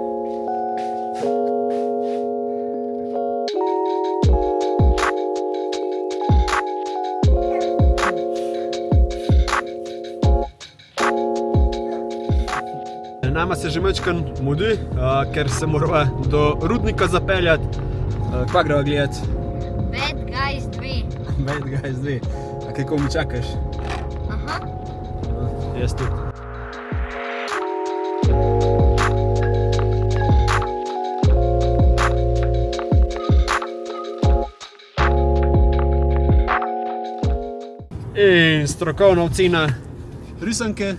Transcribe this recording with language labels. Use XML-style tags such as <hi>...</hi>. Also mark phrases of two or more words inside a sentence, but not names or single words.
<sl>Nama se že majčkeno mudi, ker se morava do rudnika zapeljati. Kva greva gledat? Bad Guys 2. Bad Guys 2. A kaj mi čakaš? Aha. Jaz tudi. In strokovna ocena risanke.</sl>